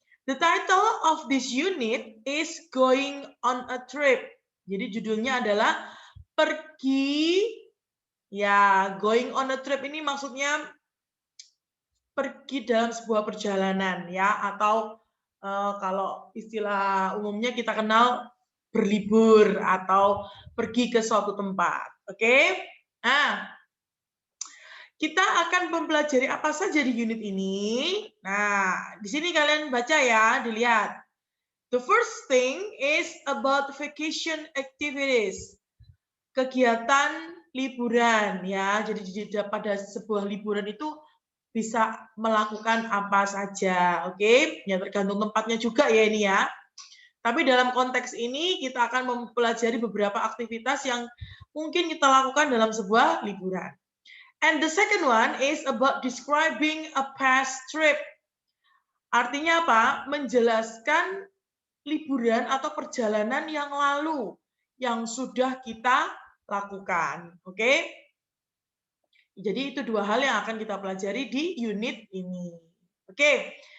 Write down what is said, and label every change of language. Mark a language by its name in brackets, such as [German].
[English] The title of this unit is Going on a Trip. [Indonesian] Jadi judulnya adalah pergi, ya, [English] going on a trip [Indonesian] ini maksudnya pergi dalam sebuah perjalanan ya, atau kalau istilah umumnya kita kenal berlibur atau pergi ke suatu tempat. Oke? Nah, kita akan mempelajari apa saja di unit ini. Nah, di sini kalian baca ya, dilihat. [English] The first thing is about vacation activities. [Indonesian] Kegiatan liburan ya. Jadi pada sebuah liburan itu bisa melakukan apa saja, oke? Ya tergantung tempatnya juga ya ini ya. Tapi dalam konteks ini kita akan mempelajari beberapa aktivitas yang mungkin kita lakukan dalam sebuah liburan. [English] And the second one is about describing a past trip. [Indonesian] Artinya apa? Menjelaskan liburan atau perjalanan yang lalu yang sudah kita lakukan. Oke? Jadi itu dua hal yang akan kita pelajari di unit ini. Oke.